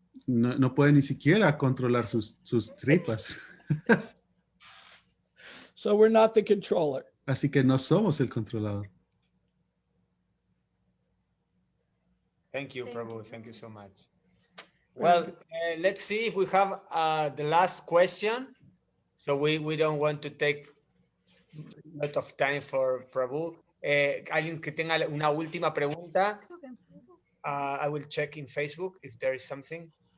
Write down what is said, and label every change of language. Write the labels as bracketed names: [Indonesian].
[Spanish] no pueden ni siquiera controlar sus tripas. [English] So we're not the controller. [Spanish] Así que no somos el controlador. [English] Thank you, Thank Prabhu. you. Thank you so much. Well, let's see if we have the last question. So we don't want to take a lot of time for Prabhu. [Spanish] Alguien que tenga una última pregunta. Creo que en Facebook. [English] I will check in Facebook if there is something.